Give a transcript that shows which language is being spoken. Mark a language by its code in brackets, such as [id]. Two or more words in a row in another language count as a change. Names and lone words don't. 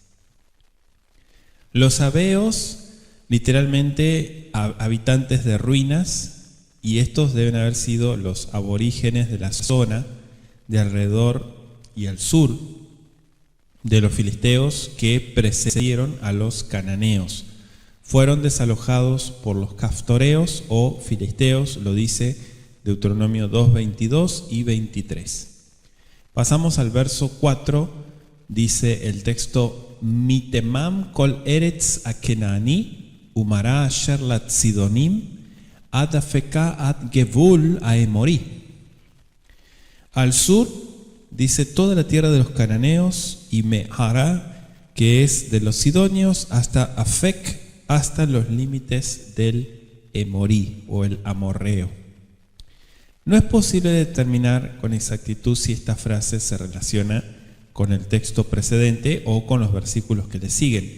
[es] Los sabeos, literalmente habitantes de ruinas, y estos deben haber sido los aborígenes de la zona de alrededor y al sur de los filisteos que precedieron a los cananeos. Fueron desalojados por los caftoreos o filisteos, lo dice Deuteronomio 2, 22 y 23. Pasamos al verso 4, dice el texto: [he] מתימן כל ארץ הכנעני ומערה אשר לצידונים עד אפקה עד גבול האמורי. [es] Al sur, dice, toda la tierra de los cananeos, y Mehará, que es de los sidonios, hasta Afec, hasta los límites del Emorí o el amorreo. No es posible determinar con exactitud si esta frase se relaciona con el texto precedente o con los versículos que le siguen.